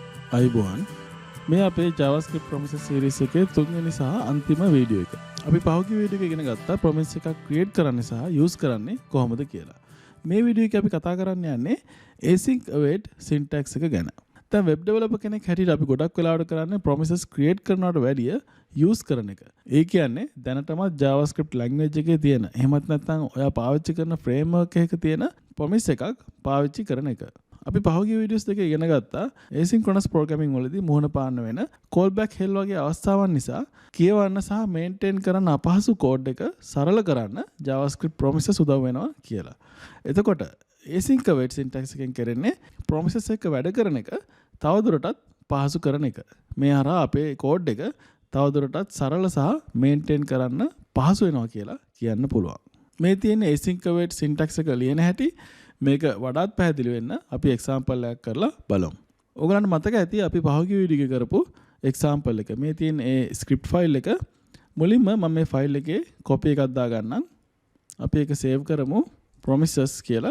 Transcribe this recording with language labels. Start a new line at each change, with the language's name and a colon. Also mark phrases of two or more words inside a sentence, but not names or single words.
Sinhala: අයිබෝන් මේ අපේ
English: JavaScript promises series
Sinhala: එකේ තුන්වෙනි සහ අන්තිම වීඩියෝ එක. අපි පහුගිය වීඩියෝ එක ඉගෙන ගත්තා promise එකක් create කරන්න සහ use කරන්නේ කොහොමද කියලා. මේ වීඩියෝ එකේ අපි කතා කරන්න යන්නේ
English: async await syntax
Sinhala: එක ගැන. දැන්
English: web developer
Sinhala: කෙනෙක් හැටියට අපි ගොඩක් වෙලාවට කරන්නේ
English: promises create
Sinhala: කරනවට වැඩිය use කරන එක. ඒ කියන්නේ දැනටමත්
English: JavaScript language
Sinhala: එකේ තියෙන එහෙමත් නැත්නම් ඔයා පාවිච්චි කරන framework එකක තියෙන promise එකක් පාවිච්චි කරන එක. අපි පහුගිය වීඩියෝස් දෙකේ ඉගෙන ගත්තා
English: asynchronous programming
Sinhala: වලදී මුහුණ පාන්න වෙන
English: callback hell
Sinhala: වගේ අවස්ථාවන් නිසා කියවන්න සහ maintain කරන්න අපහසු code එක සරල කරන්න
English: JavaScript promises
Sinhala: උදව් වෙනවා කියලා. එතකොට
English: async await syntax
Sinhala: එකෙන් කරන්නේ promises එක වැඩ කරන එක තවදුරටත් පහසු කරන එක. මේ හරහා අපේ code එක තවදුරටත් සරල සහ maintain කරන්න පහසු වෙනවා කියලා කියන්න පුළුවන්. මේ තියෙන
English: async await syntax
Sinhala: එක ලියන හැටි මේක වඩාත් පැහැදිලි වෙන්න අපි example එකක් කරලා බලමු. ඔයගලන්ට මතක ඇති අපි පහුගිය වීඩියෝ එකේ කරපු example එක. මේ තියෙන ඒ
English: script file
Sinhala: එක මුලින්ම මම මේ file එකේ copy එකක් දාගන්නම්. අපි ඒක save කරමු promises කියලා.